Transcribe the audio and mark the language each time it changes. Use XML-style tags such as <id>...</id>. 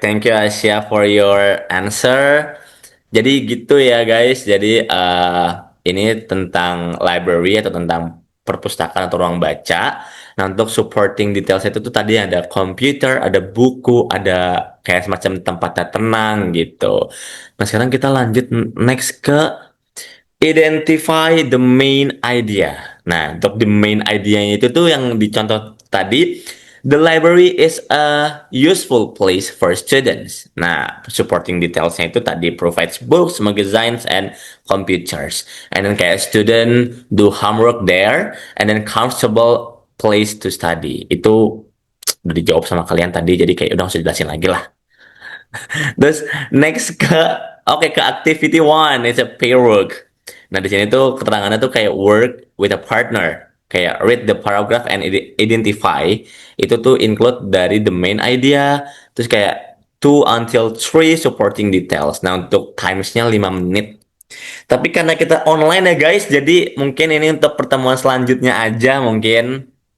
<en>Thank you Asia for your answer.</en> <id>Jadi gitu ya guys. Jadi ini tentang library atau tentang perpustakaan atau ruang baca. Nah, untuk supporting details itu tuh tadi ada komputer, ada buku, ada kayak semacam tempatnya tenang gitu. Nah, sekarang kita lanjut next ke</id> <en>identify the main idea.</en> <id>Nah, untuk the main idea itu tuh yang dicontoh tadi,</id> <en>the library is a useful place for students.</en> <id>Nah, supporting detailsnya itu tadi</id> <en>provides books, magazines, and computers. And then kayak student do homework there, and then comfortable place to study.</en> <id>Itu udah dijawab sama kalian tadi, jadi kayak udah usah jelasin lagi lah.</id> <en>Terus next ke oke ke activity one it's a pair work.</en> <id>Nah di sini tuh keterangannya tuh kayak</id> <en>work with a partner,</en> <id>kayak</id> <en>read the paragraph and identify. Itu tuh include dari the main idea, terus kayak two until three supporting details.</en> <id>Nah untuk timesnya 5 menit. Tapi karena kita online ya guys, jadi mungkin ini untuk pertemuan selanjutnya aja mungkin.</id>